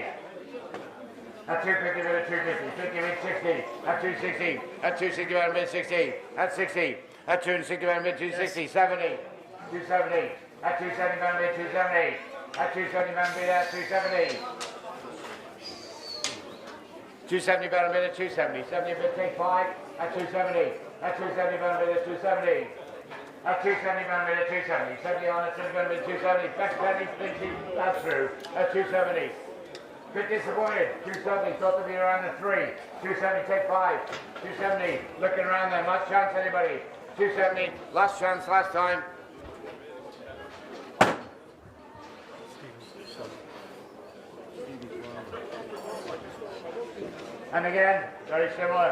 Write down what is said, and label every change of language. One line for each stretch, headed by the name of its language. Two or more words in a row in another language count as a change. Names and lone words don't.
English: At 250 bid at 250, 50 bid 60, at 260, at 260 bid 60, at 60, at 260 bid 260, 70, 270, at 270 bid 270, at 270 bid at 270, 270 bid at 270, 70 bid take 5, at 270, at 270 bid at 270, at 270 bid at 270, 70 on at 70 bid 270, best penny thinks that's through, at 270. Bit disappointed. 270, thought to be around the 3. 270, take 5. 270, looking around there. Last chance, anybody? 270, last chance, last time. And again, very similar.